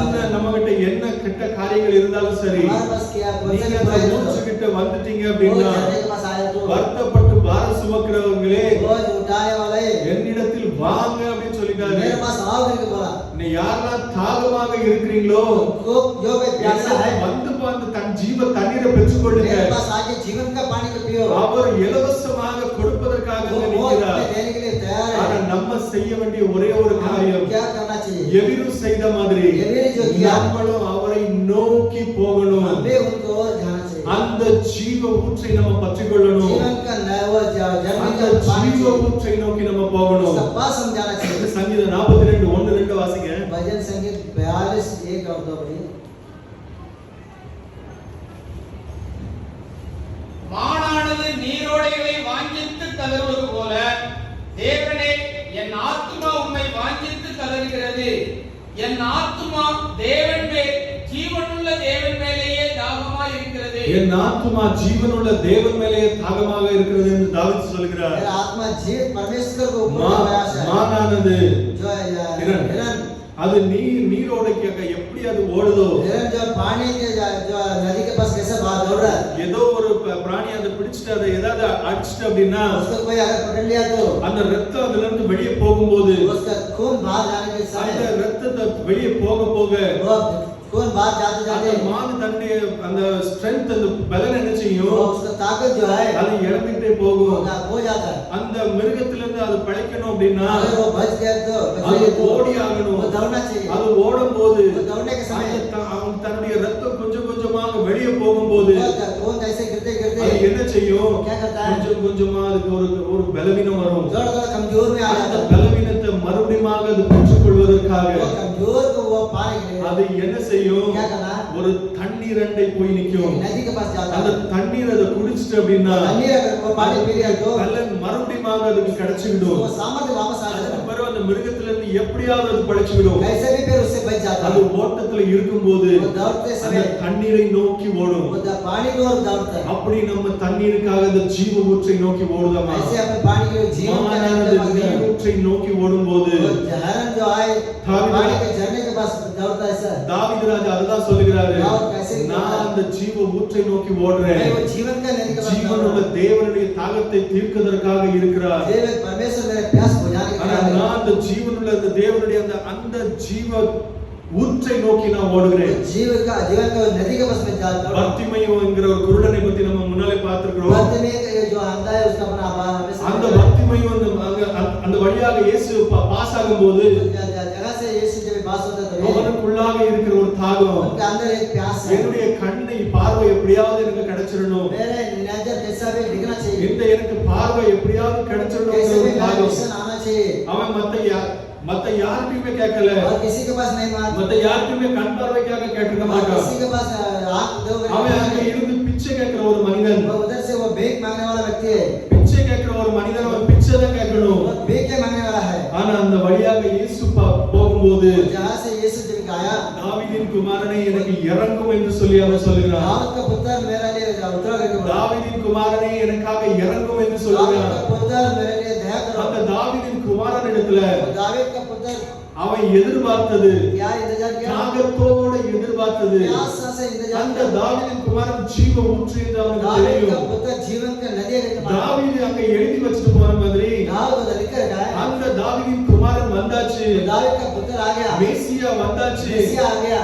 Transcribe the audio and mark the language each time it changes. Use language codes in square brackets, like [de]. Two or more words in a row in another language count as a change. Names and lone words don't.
[ta] என்ன [hi] आया, [ta] நம்ம கிட்ட என்ன கெட்ட காரியங்கள் இருந்தாலும் சரி, [hi] हमारे पास क्या कौन सा [ta] நீங்க [hi] भी [ta] அந்த [hi] बुराई [ta] ஊற்றுக்கிட்ட வந்துட்டீங்க [hi] वो [ta] அப்படின்னா, [hi] झरने के पास आया तो [ta] வருத்தப்பட்டு பாரம் சுமக்கிறவங்களே [hi] बोझ उठाने वाले [ta] என்னிடத்தில் வாங்க அப்படின்னு சொல்லிட்டாரு. [hi] मेरे पास आओ करके बोला, [ta] நீ யாரெல்லாம் தாகமாக இருக்கிறீங்களோ [hi] तुमको जो कोई प्यासा है [ta] வந்து தன் ஜீவ தண்ணீரை பெற்றுக்கொள்ளுங்க. [hi] मेरे पास आके जीवन का पानी को पियो, [ta] அவர் இலவசமாக கொடுப்பதற்காக [hi] वो [ta] அங்க [hi] मुफ्त [ta] நிற்கிறார். [hi] में देने के लिए तैयार [ta] ஆனா [hi] है। [ta] நம்ம செய்ய வேண்டிய ஒரே ஒரு காரியம், [hi] क्या करना चाहिए, [ta] எபிரு செய்த மாதிரி [hi] எபிரு जो किया, [ta] நம்மளும் அவரை நோக்கி போகணும். [hi] हम भी उनको [ta] ஊற்றை நம்ம பற்றிக்கொள்ளணும். [hi] जीवन का वो जर्नी [ta] அந்த [hi] का पानी [ta] ஜீவ ஊற்றை நோக்கி நம்ம போகணும். [hi] उसका पास हम जाना चाहिए. [ta] சங்கீதம் 42 1-2 வாசிங்க. [hi] भजन संगीत 42 1 और 2 पढ़िए. [ta] மானானது நீரோடைகளை வாஞ்சித்து கதறுவது போல தேவனே என் ஆத்துமா உம்மை வாஞ்சித்து கதறுகிறது. என் ஆத்துமா தேவன் மேல் ஜீவனுள்ள தேவன் மேலேயே தாகமாய் இருக்கிறது. என் ஆத்துமா ஜீவனுள்ள தேவன் மேலேயே தாகமாக இருக்கிறது என்று தாவீது சொல்கிறார். [hi] मेरा आत्मा जीव परमेश्वर को ऊपर प्रयास है. [ta] மானானது [hi] जो हिरन [ta] அது நீரோடைக்கு எப்படி அது ஓடுதோ, [hi] हिरन जो पानी के जो नदी के पास कैसे बाहर दौड़ रहा है. [ta] ஏதோ ஒரு பிராணி அதை பிடிச்சிட்டு அதை ஏதாவது அடிச்சிட்டு அப்படின்னா [hi] उसको कोई अगर पकड़ लिया तो [ta] அந்த ரத்தம் அதுல இருந்து வெளியே போகும்போது [hi] उसका खून बाहर जाने के [ta] அந்த [hi] समय [ta] ரத்தத்தை வெளியே போக போக [hi] वो खून बाहर जाते [ta] அந்த [hi] जाते [ta] மான் தன்னுடைய அந்த ஸ்ட்ரெngth அந்த பலன் என்ன [hi] वो [ta] செய்யும், [hi] उसका ताकत जो है [ta] அது இழந்துட்டே போகும். [hi] वो खो जाता है. [ta] அந்த மிருகத்துல இருந்து அது பழைக்கணும் அப்படின்னா [hi] अगर वो बच गया तो [ta] அது ஓடி ஆகணும். [hi] वो दौड़ना चाहिए. [ta] அது ஓடும் போது [hi] वो दौड़ने के समय [ta] அவன் தன்னுடைய ரத்தம் கொஞ்சம் கொஞ்சமாக வெளியே போகும்போது [hi] खून ऐसे गिरते [ta] அது [hi] गिरते [ta] என்ன செய்யும், [hi] क्या करता है? [ta] கொஞ்சம் கொஞ்சமா அதுக்கு ஒரு பலவீனம் வரும். [hi] थोड़ा थोड़ा कमजोर में आ [ta] அந்த [hi] जाता है. [ta] பலவீனத்தை மறுபடியும் அது பெற்றுக்கொள்வதற்காக [hi] वो कमजोर को वो पाने के [ta] அது [hi] लिए [ta] என்ன செய்யும், [hi] क्या करना है? [ta] ஒரு தண்ணீர் அண்டை போய் நிக்கும். [hi] नदी के पास जाता [ta] அந்த [hi] है. [ta] தண்ணீர் அதை குடிச்சிட்டு அப்படின்னா [hi] तन्नी अगर वो पानी पी लिया तो [ta] பலன் மறுபடியும் அதுக்கு கிடைச்சிடும். [hi] वो सामर्थ्य वापस आ जाता [ta] அதுக்கு [hi] है. [ta] பிறகு அந்த மிருகத்துல இருந்து எப்படியாவது அது பழிச்சுவிடும். [hi] कैसे भी फिर उससे बच जाता [ta] அது [hi] है. [ta] ஓட்டத்துல இருக்கும்போது [hi] वो दौड़ते [ta] அந்த [hi] समय [ta] தண்ணீரை நோக்கி ஓடும். [hi] वो पानी की ओर दौड़ता है. [ta] அப்படி நம்ம தண்ணீருக்காக அந்த ஜீவ ஊற்றை நோக்கி ஓடுதமா, [hi] ऐसे अपने पानी के जीवन का [ta] மானானது நீர் ஊற்றை நோக்கி ஓடும்போது [hi] वो झरन जो है पानी के झरने के पास दौड़ता है सर. [ta] தாவீது ராஜா அதுதான் சொல்லுகிறாரு, [hi] தாவீது कैसे [ta] நான் அந்த ஜீவ ஊற்றை நோக்கி ஓடுறேன். [hi] मैं वो जीवन का नदी के पास [ta] ஜீவனுள்ள தேவனுடைய தாகத்தை தீர்க்கிறதற்காக இருக்கிறார். [hi] देव परमेश्वर मेरे प्यास बुझाने के [ta] ஆனா [hi] लिए [ta] நான் அந்த ஜீவனுள்ள அந்த தேவனுடைய அந்த ஜீவ ஊற்றை நோக்கி நான் ஓடுகிறேன். [hi] जीवन का नदी के पास में जाता हूं. [ta] பர்த்திமையோ என்கிற ஒரு குருடனை பத்தி நம்ம முன்னாலே பார்த்திருக்கிறோம். [hi] बर्तिमेय का जो अंधा है उसका अपना आभार हमें [ta] அந்த பர்த்திமையோ அந்த வழியாக இயேசு பாஸ் ஆகும்போது [hi] जगह से यीशु जब पास होता है तो [ta] அவனுக்குள்ளாக இருக்கிற ஒரு தாகம், [hi] उनके अंदर एक प्यास है. [ta] என்னுடைய கண்ணை பார்வை எப்படியாவது எனக்கு கிடைச்சிடணும், [hi] मेरे नजर कैसा भी दिखना चाहिए, [ta] இந்த எனக்கு பார்வை எப்படியாவது [hi] कैसे [ta] கிடைச்சிடணும் [hi] भी मेरा [ta] தாகம். [hi] विजन आना चाहिए. [ta] அவன் மத்த யார்கிட்டயுமே கேட்கல, [hi] और किसी के पास नहीं मांग, [ta] மத்த யார்கிட்டயுமே கண் பார்வைக்காக கேட்டிருக்க [hi] और [ta] மாட்டான். [hi] किसी के पास आंख दो [ta] அவன் அங்க இருந்து பிச்சை கேட்கிற ஒரு மனிதன், [hi] वो उधर से वो भीख मांगने वाला व्यक्ति है. [ta] பிச்சை கேட்கிற ஒரு மனிதன் அவன் பிச்சை தான் கேட்கணும். [hi] वो भीख मांगने वाला है. [ta] ஆனா அந்த வழியாக இயேசு போகும்போது [hi] जहां से यीशु जब आया, [ta] தாவீதின் குமாரனே எனக்கு இறங்கும் என்று சொல்லி அவன் சொல்கிறான். [hi] दाऊद का पुत्र मेरे लिए उतरा करके बोला, [ta] தாவீதின் குமாரனே எனக்காக இறங்கும் என்று [hi] दाऊद [ta] சொல்கிறான். [hi] का पुत्र मेरे लिए दया करो. [ta] அந்த தாவீதின் குமாரனிடத்துல [hi] दाऊद का पुत्र [ta] அவன் எதிர்பார்த்தது, [hi] क्या इंतजार किया, [ta] தாகத்தோட எதிர்பார்த்தது, [hi] प्यासा से इंतजार [ta] அந்த [hi] किया. [ta] தாவீதின் குமாரன் ஜீவ ஊற்று என்று அவனுக்கு [hi] दाऊद का [ta] தெரியும். [hi] पुत्र जीवन का नदी है करके [ta] தாவீது அங்க எழுதி வச்சிட்டு போற மாதிரி [hi] दाऊद को लिख कर गया. [ta] அந்த தாவீதின் குமாரன் வந்தாச்சு, [hi] दाऊद का पुत्र आ गया, [ta] மேசியா வந்தாச்சு. [hi] मेसिया आ गया.